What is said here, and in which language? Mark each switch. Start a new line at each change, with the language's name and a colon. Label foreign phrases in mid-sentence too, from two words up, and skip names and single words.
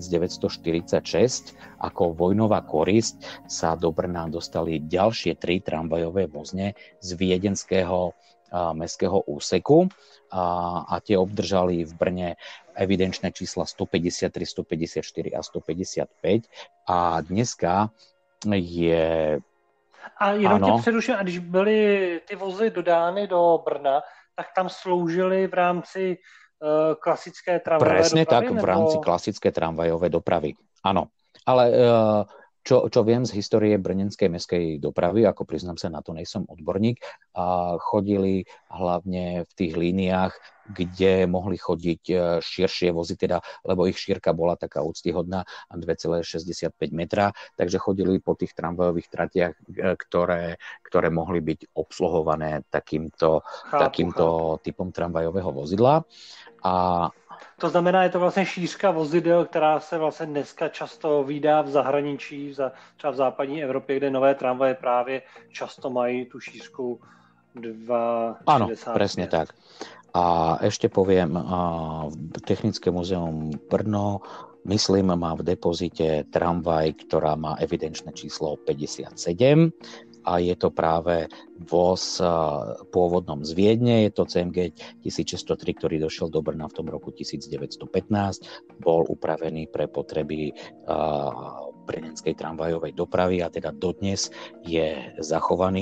Slovak: 1946 ako vojnová korisť sa do Brna dostali ďalšie 3 tramvajové vozne z viedenského mestského úseku a tie obdržali v Brne evidenčné čísla 153, 154 a 155 a dneska je...
Czech: A jenom tě předuším, a když byly ty vozy dodány do Brna, tak tam sloužili v rámci klasické tramvajové dopravy?
Slovak: Presne tak, v rámci klasické tramvajové dopravy, áno. Ale čo viem z histórie brnenskej mestskej dopravy, ako priznám sa, na to nejsom odborník, chodili hlavne v tých líniách, kde mohli chodiť širšie vozy, teda, lebo ich šírka bola taká úctyhodná 2,65 metra, takže chodili po tých tramvajových tratiach, ktoré mohli byť obsluhované takýmto typom tramvajového vozidla.
Czech: A to znamená, je to vlastně šířka vozidel, která se vlastně dneska často vídá v zahraničí, třeba v západní Evropě, kde nové tramvaje právě často mají tu šířku 2,60.
Slovak: Áno, presne tak. A ešte poviem, Technické múzeum Brno, myslím, má v depozite tramvaj, ktorá má evidenčné číslo 57 a je to práve voz pôvodnom z Viedne, je to CMG 1603, ktorý došiel do Brna v tom roku 1915, bol upravený pre potreby brněnskej tramvajovej dopravy a teda dodnes je zachovaný.